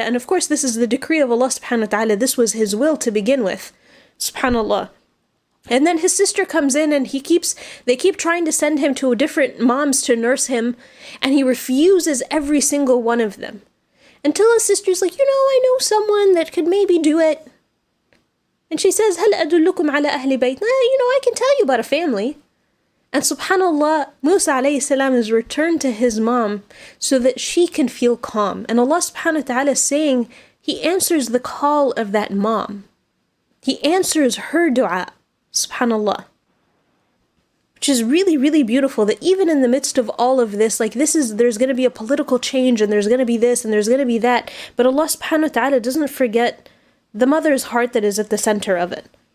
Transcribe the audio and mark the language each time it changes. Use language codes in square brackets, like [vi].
[en] And of course, this is the decree of Allah subhanahu wa ta'ala. This was his will to begin with. SubhanAllah. And then his sister comes in and they keep trying to send him to different moms to nurse him, and he refuses every single one of them. Until his sister's like, I know someone that could maybe do it. And she says, [ar] هل أدلكم على أهل بيت? [en] I can tell you about a family. And subhanAllah, Musa alayhi salam is returned to his mom so that she can feel calm. And Allah subhanahu wa ta'ala is saying, He answers the call of that mom. He answers her dua. SubhanAllah. Which is really, really beautiful, that even in the midst of all of this, there's going to be a political change, and there's going to be this, and there's going to be that, but Allah subhanahu wa ta'ala doesn't forget the mother's heart that is at the center of it.